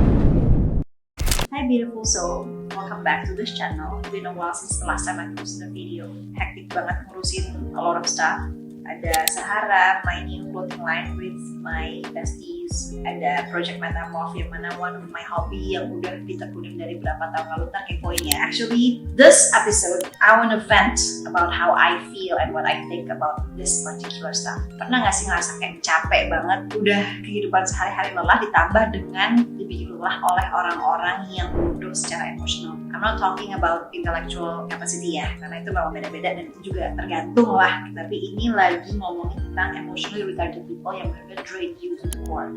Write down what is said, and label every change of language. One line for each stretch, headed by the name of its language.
English: Hi beautiful soul, welcome back to this channel. It's been a while since the last time I posted a video. Hectic
Indonesian: banget ngurusin
English: a lot of stuff. Ada Sahara, my new clothing line with my besties.
Indonesian: Ada Project Metamorph yang mana
English: one of my hobby
Indonesian: yang udah ditekunin dari berapa tahun lalu tak kepoinnya.
English: Actually, this episode I want to vent about how I feel and what I think about this particular stuff.
Indonesian: Pernah gak sih ngerasa kayak capek banget? Udah kehidupan sehari-hari lelah ditambah dengan dibikin lelah oleh orang-orang yang bodoh secara emosional.
English: I'm not talking about intellectual capacity
Indonesian: ya, karena itu memang beda-beda dan itu juga tergantung lah. Tapi ini lagi ngomongin tentang
English: emotionally retarded people
Indonesian: yang benar-benar
English: drain you to the core.